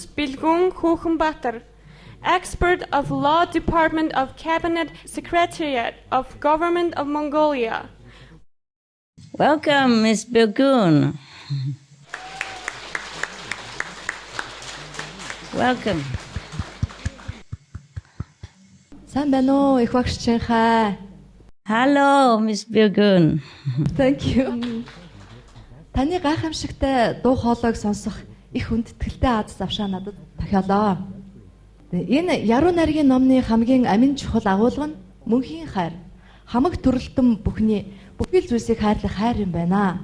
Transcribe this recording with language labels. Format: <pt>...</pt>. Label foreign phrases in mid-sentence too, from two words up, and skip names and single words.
<en>Bilgung Ulaanbaatar, expert of Law Department of Cabinet Secretariat of Government of Mongolia. Welcome, Ms. Bilgun. Welcome.</en> <mn>Сайн байна уу, их багш Ching Hai.</mn> <en>Hello, Ms. Bilgun. Thank you.</en> <mn>Таны гайхамшигтай дуу хоолойг сонсох их хүндэтгэлтэй аз завшаа надад тохиолоо. Энэ яруу найргийн номны хамгийн амин чухал агуулга нь мөнхийн хайр. Хамаг төрөлтөн бүхний бүхэл зүйлсийг хайрлах хайр юм байна.</mn>